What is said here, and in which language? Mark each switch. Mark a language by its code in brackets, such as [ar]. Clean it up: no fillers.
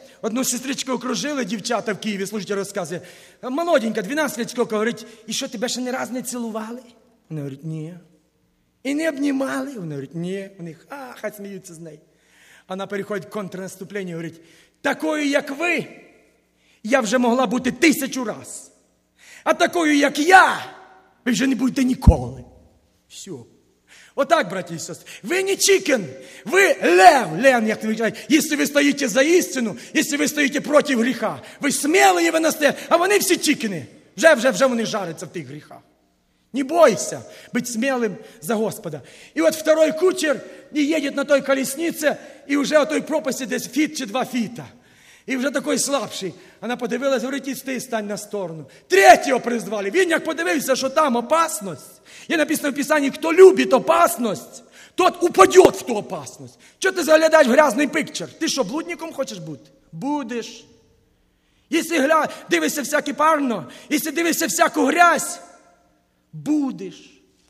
[ru] Одну сестричку окружили, девчата в Киеве, слушайте рассказы. Молоденькая, 12 лет сколько, говорит, и что, тебя еще ни разу не целовали? Она говорит, нет. И не обнимали? Она говорит, нет. У них, ах, смеются с ней. Она переходит к контрнаступлению, говорит, такую, как вы, я уже могла быть 1000 раз. [uk] А такою, як я, ви вже не будете ніколи. Все. Отак, браті і сестри. Ви не чікен, ви лев. Лен, як ви кажете. Якщо ви стоїте за істину, якщо ви стоїте проти гріха, ви смілі і ви настає. А вони всі чікени. Вже вони жаряться в тих гріхах. [ru] Не бойся быть смелым за Господа. И вот второй кучер не едет на той колеснице, и уже о той пропасти [uk] десь фит чи два фита. [ru] И уже такой слабший. Она подивилась, говорит, и ты стань на сторону. Третьего призвали. [uk] Він як подивився, [ru] что там опасность. И написано в Писании, кто любит опасность, тот упадет в ту опасность. Чего ты заглядаешь в грязный пикчер? Ты что, блудником хочешь быть? Будешь. Если дивишься всякий парно, если дивишься всякую грязь, будешь.